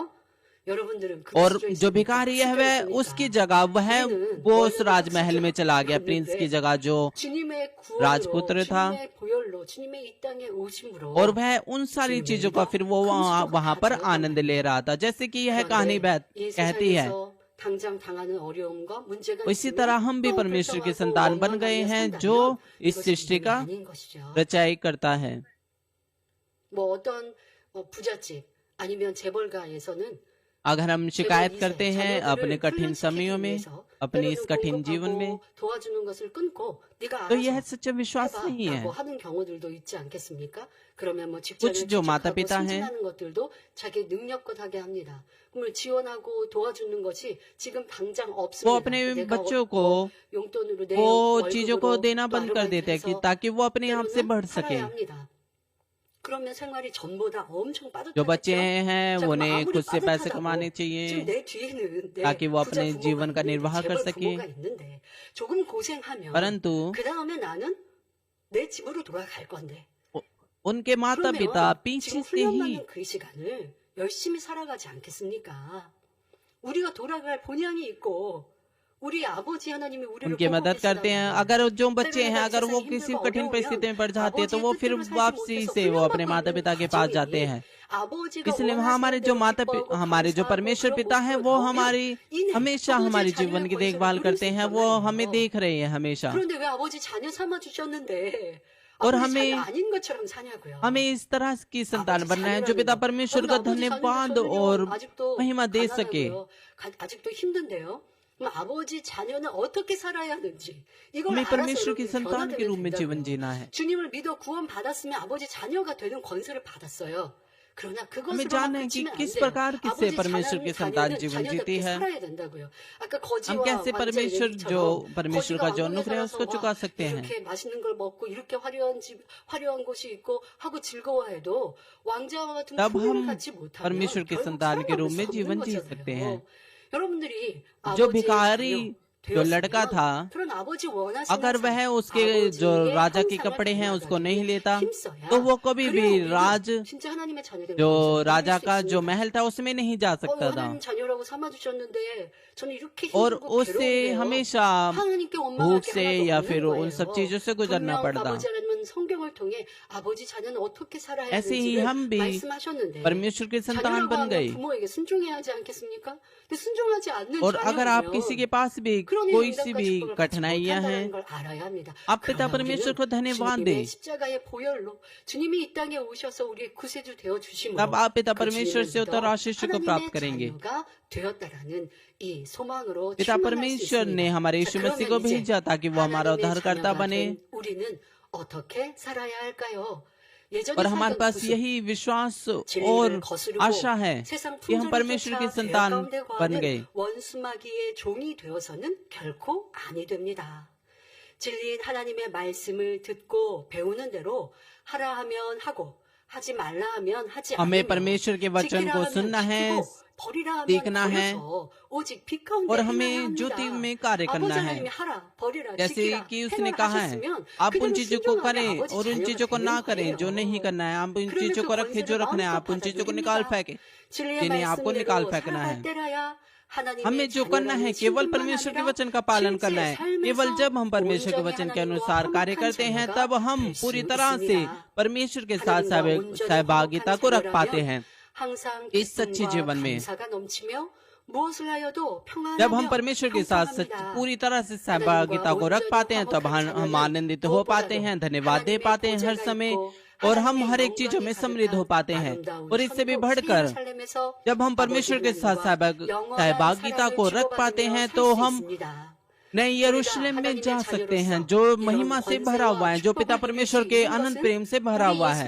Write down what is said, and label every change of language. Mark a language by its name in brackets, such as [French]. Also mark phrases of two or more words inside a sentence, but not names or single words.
[Hindi] और जो भिखारी है वह उसकी जगह वो उस राजमहल में चला गया, प्रिंस की जगह जो राजपुत्र था, और वह उन सारी चीजों का फिर वो वहां पर आनंद ले रहा था। जैसे कि यह कहानी कहती है, इसी तरह हम भी परमेश्वर के संतान बन गए हैं जो इस सृष्टि का रचाई करता है। [Korean] 뭐 어떤 부잣집 아니면 재벌가에서는 [Hindi] अगर हम शिकायत करते हैं अपने कठिन समयों में, अपने इस कठिन जीवन में, [Korean] 도와주는 것을 끊고 네가 [Hindi] तो यह [Korean] 알아서 [Hindi] सच्चा विश्वास नहीं है। [Korean] 해봐라고 하는 경우들도 있지 않겠습니까? 그러면 뭐 [Hindi] कुछ [Korean] 직장을 [Hindi] जो माता [Korean] 취직하고 [Hindi] पिता हैं, [Korean] 승진하는 것들도 자기 능력껏 하게 합니다. 그걸 지원하고 도와주는 것이 지금 당장 [Hindi] वो [Korean] 없습니다. [Hindi] अपने [Korean] 내가 [Hindi] बच्चों को [Korean] 뭐 용돈으로 내 [Hindi] वो चीजों को [Korean] 월급으로 [Hindi] देना [Korean] 또 [Hindi] बंद कर देते हैं कि [Korean] 아르바이트해서 [Hindi] ताकि वो अपने आप से [Korean] 때로는 [Hindi] बढ़ सके। [Korean] 살아야 합니다. 그러면 생활이 전보다 엄청 [Hindi] जो बच्चे [Korean] 빠듯하겠죠? [Hindi] हैं [Korean] 자, 그럼 [Hindi] उन्हें [Korean] 아무리 [Hindi] खुद से पैसे [Korean] 빠듯하다고 [Hindi] कमाने [Korean] 지금 [Hindi] चाहिए [Korean] 내 뒤에는 내 [Hindi] ताकि वो [Korean] 부자 [Hindi] अपने [Korean] 부모가 [Hindi] जीवन का [Korean] 있는데 [Hindi] निर्वाह कर [Korean] 재벌 [Hindi] सके, [Korean] 부모가 있는데 조금 고생하면 [Hindi] परंतु [Korean] 그 다음에 나는 내 집으로 돌아갈 건데 [Hindi] उ- उनके माता पिता [Korean] 그러면 [Hindi] पीछे [Korean] 지금 [Hindi] से ही [Korean] 훈련받는 그 시간을 열심히 살아가지 않겠습니까? 우리가 돌아갈 본향이 있고 우리 아버지 하나님이 우리를 [Hindi] उनकी [Korean] 보고 [Hindi] मदद करते हैं। [Korean] 계시단 [Hindi] अगर जो बच्चे [Korean] 때로는 [Hindi] हैं, अगर वो [Korean] 세상이 [Hindi] किसी [Korean] 힘들고 [Hindi] कठिन [Korean] 어려우면 [Hindi] परिस्थिति में पड़ जाते हैं तो [Korean] 아버지의 [Hindi] वो फिर [Korean] 뜻대로 살지 [Hindi] वापसी [Korean] 못해서 [Hindi] से वो अपने [Korean] 훈련받고 [Hindi] माता [Korean] 있는 [Hindi] पिता के पास जाते [Korean] 과정이 [Hindi] हैं। [Korean] 아버지가 [Hindi] इसलिए [Korean] 원하시는 [Hindi] हमारे जो [Korean] 대로 기뻐하고 [Hindi] हमारे जो [Korean] 감사하고 [Hindi] परमेश्वर [Korean] 그런 [Hindi] पिता हैं [Korean] 모습을 [Hindi] वो [Korean] 보면 [Hindi] हमारी [Korean] 이내 [Hindi] हमेशा [Korean] 아버지의 [Hindi] हमारी [Korean] 자녀의 [Hindi] जीवन की [Korean] 권세를 [Hindi] देखभाल [Korean] 누릴 [Hindi] करते [Korean] 수 [Hindi] हैं, [Korean] 있단 [Hindi] वो हमें [Korean] 말이에요. [Hindi] देख रहे हैं हमेशा। [Korean] 그런데 왜 아버지 자녀 삼아 주셨는데 [Hindi] और [Korean] 아버지 [Hindi] हमें [Korean] 자녀 아닌 것처럼 사냐고요. [Hindi] हमें इस तरह की संतान [Korean] 아버지 [Hindi] बनना है जो [Korean] 자녀라는 [Hindi] पिता [Korean] 거. [Hindi] परमेश्वर [Korean] 여러분 [Hindi] का [Korean] 아버지 자녀 [Hindi] धन्यवाद [Korean] 저는요 [Hindi] और [Korean] 아직도 [Hindi] महिमा दे सके। [Korean] 가난하고요. 아직도 힘든데요. 그럼 아버지 자녀는 어떻게 살아야 하는지 이걸 [Hindi] हमें [Korean] 알아서 [Hindi] परमेश्वर की [Korean] 여러분이 [Hindi] संतान के रूप में जीवन [Korean] 변화되면 [Hindi] जीना है। [Korean] 된다고요. 주님을 믿어 구원 받았으면 아버지 자녀가 되는 권세를 받았어요. 그러나 [Hindi] हमें [Korean] 그것으로만 [Hindi] जानना है कि [Korean] 그치면 안 [Hindi] किस [Korean] 돼요. [Hindi] प्रकार से [Korean] 아버지 [Hindi] परमेश्वर की संतान जीवन जीती [Korean] 자녀답게 [Hindi] है। [Korean] 살아야 된다고요. 아까 [Hindi] हम [Korean] 거지와 [Hindi] कैसे [Korean] 왕자의 [Hindi] परमेश्वर जो [Korean] 얘기처럼 [Hindi] परमेश्वर [Korean] 거지가 [Hindi] का जो [Korean] 왕궁에 [Hindi] अनुग्रह है [Korean] 살아서 [Hindi] उसको चुका [Korean] 와 [Hindi] सकते हैं। [Korean] 이렇게 맛있는 걸 먹고 이렇게 화려한 집, 화려한 곳이 있고 하고 즐거워해도 왕자와 같은 [Hindi] तब [Korean] 풍요를 [Hindi] हम [Korean] 갖지 못하면 [Hindi] परमेश्वर की [Korean] 결국 [Hindi] संतान के रूप [Korean] 살아남을 수 [Hindi] में [Korean] 없는 [Hindi] जीवन जी सकते हैं। [Korean] 거잖아요. 여러분들이 [Hindi] जो [Korean] 아버지의 [Hindi] भिखारी [Korean] 자녀 [Hindi] जो लड़का [Korean] 되었으면 [Hindi] था, [Korean] 그런 아버지 원하시는 [Hindi] अगर [Korean] 삶, [Hindi] वह उसके जो [Korean] 아버지의 [Hindi] राजा के [Korean] 형상을 [Hindi] कपड़े हैं उसको [Korean] 닮아가기 [Hindi] नहीं [Korean] 위해 [Hindi] लेता, [Korean] 힘써야 [Hindi] तो वो कभी भी [Korean] 그래야 [Hindi] राज [Korean] 우리는 진짜 하나님의 자녀된 [Hindi] जो [Korean] 것을 [Hindi] राजा [Korean] 누릴 수 [Hindi] का जो [Korean] 있습니다. [Hindi] महल था उसमें नहीं जा सकता था, [Korean] 하나님 자녀라고 삼아주셨는데 저는 이렇게 [Hindi] और [Korean] 힘들고 [Hindi] उससे [Korean] 괴로운데요. [Hindi] हमेशा [Korean] 하나님께 [Hindi] भूख [Korean] 원망할 게 [Hindi] से [Korean] 하나도 [Hindi] या [Korean] 없는 [Hindi] फिर उन सब [Korean] 거예요. [Hindi] चीजों से गुजरना [Korean] 분명 [Hindi] पड़ता। [Korean] 아버지 하나님은 성경을 통해 아버지 자녀는 어떻게 살아야 [Hindi] ऐसे ही [Korean] 하는지를 [Hindi] हम भी [Korean] 말씀하셨는데 [Hindi] परमेश्वर की संतान [Korean] 자녀라고 [Hindi] बन [Korean] 하면 [Hindi] गए। [Korean] 부모에게 순종해야 하지 않겠습니까? 근데 순종하지 않는 [Hindi] और अगर आप किसी के [Korean] 자녀라면 [Hindi] पास भी [Korean] 그런 [Hindi] कोई सी [Korean] 응답과 [Hindi] भी [Korean] 축복을 받지 [Hindi] कठिनाइयां हैं, [Korean] 못한다는 걸 알아야 합니다. [Hindi] आप पिता [Korean] 그러나 [Hindi] परमेश्वर [Korean] 우리는 [Hindi] को धन्यवाद [Korean] 주님의 [Hindi] दें। [Korean] 십자가의 보혈로 주님이 이 땅에 오셔서 우리의 구세주 되어 주심으로 [Hindi] तब आप पिता [Korean] 그 [Hindi] परमेश्वर [Korean] 주님을 [Hindi] से उत्तर [Korean] 믿어 [Hindi] आशीष को प्राप्त [Korean] 하나님의 [Hindi] करेंगे। [Korean] 자녀가 되었다라는 이 소망으로 [Hindi] पिता [Korean] 충만할 수 [Hindi] परमेश्वर ने [Korean] 있습니다. [Hindi] हमारे [Korean] 자, [Hindi] यीशु मसीह को [Korean] 그러면 이제 [Hindi] भेजा ताकि वो हमारा [Korean] 하나님의 [Hindi] उद्धारकर्ता [Korean] 자녀가 [Hindi] बने, [Korean] 된 우리는 어떻게 살아야 할까요? 예전에 [Hindi] और हमारे [Korean] 살던 [Hindi] पास [Korean] 구습, [Hindi] यही विश्वास [Korean] 진리를 [Hindi] और [Korean] 거스르고 [Hindi] आशा है [Korean] 세상 [Hindi] कि हम [Korean] 풍조를 [Hindi] परमेश्वर की [Korean] 쫓아 죄악 [Hindi] संतान [Korean] 가운데 [Hindi] बन [Korean] 거하는 [Hindi] गए। [Korean] 원수마귀의 종이 되어서는 결코 아니 됩니다. 진리인 하나님의 말씀을 듣고 배우는 대로 하라 하면 하고 하지 말라 하면 하지 [Hindi] हमें [Korean] 않으며 [Hindi] परमेश्वर के वचन [Korean] 지키라 [Hindi] को [Korean] 하면 [Hindi] सुनना है, [Korean] 지키고 버리라 하면 [Hindi] सीखना है, [Korean] 버려서 오직 빛 가운데 [Hindi] और [Korean] 행하여야 [Hindi] हमें [Korean] 합니다. [Hindi] ज्योति में कार्य [Korean] 아버지 [Hindi] करना है। [Korean] 하나님이 하라 버리라 [Hindi] जैसे [Korean] 지키라 [Hindi] कि उसने कहा है, [Korean] 행하셨으면 [Hindi] आप उन [Korean] 그대로 [Hindi] चीजों को [Korean] 순종하면 [Hindi] करें [Korean] 아버지 [Hindi] और उन [Korean] 자녀가 [Hindi] चीजों को [Korean] 되는 [Hindi] ना करें जो नहीं [Korean] 거예요. [Hindi] करना है। आप उन [Korean] 그러면 [Hindi] चीजों [Korean] 그 [Hindi] को रखें जो [Korean] 권세를 [Hindi] रखना है, [Korean] 마음껏 [Hindi] आप उन चीजों को [Korean] 받아 [Hindi] निकाल [Korean] 누립니다. [Hindi] फेंकें [Korean] 진리의 [Hindi] जिन्हें आपको निकाल [Korean] 말씀대로 [Hindi] फेंकना है। [Korean] 살아갈 때라야 하나님의 [Hindi] हमें जो करना है [Korean] 자녀라는 [Hindi] केवल [Korean] 신분만 [Hindi] परमेश्वर के [Korean] 아니라 [Hindi] वचन का पालन करना [Korean] 실제 [Hindi] है। केवल [Korean] 삶에서 [Hindi] जब हम परमेश्वर के [Korean] 온전히 [Hindi] वचन के [Korean] 하나님과 [Hindi] अनुसार कार्य [Korean] 화목한 [Hindi] करते हैं [Korean] 자녀가 [Hindi] तब हम [Korean] 될 수 [Hindi] पूरी तरह से [Korean] 있습니다. [Hindi] परमेश्वर के साथ [Korean] 하나님과 온전히 [Hindi] सहभागिता [Korean] 화목한 [Hindi] को रख पाते [Korean] 자녀라면 [Hindi] हैं। [Korean] 항상 [Hindi] इस सच्चे [Korean] 기쁨과 [Hindi] जीवन में [Korean] 감사가 넘치며 무엇을 하여도 [Hindi] जब हम [Korean] 평안하며 [Hindi] परमेश्वर के साथ [Korean] 형통합니다. [Hindi] पूरी तरह से सहभागिता को रख पाते हैं तब हम आनंदित हो पाते हैं, धन्यवाद दे पाते हैं हर समय, और हम हर एक चीजों में समृद्ध हो पाते हैं। और इससे भी बढ़कर जब हम परमेश्वर के साथ सहभागिता को रख पाते हैं तो हम नए यरूशलेम में जा सकते हैं जो महिमा से भरा हुआ है, जो पिता परमेश्वर के अनंत प्रेम से भरा हुआ है।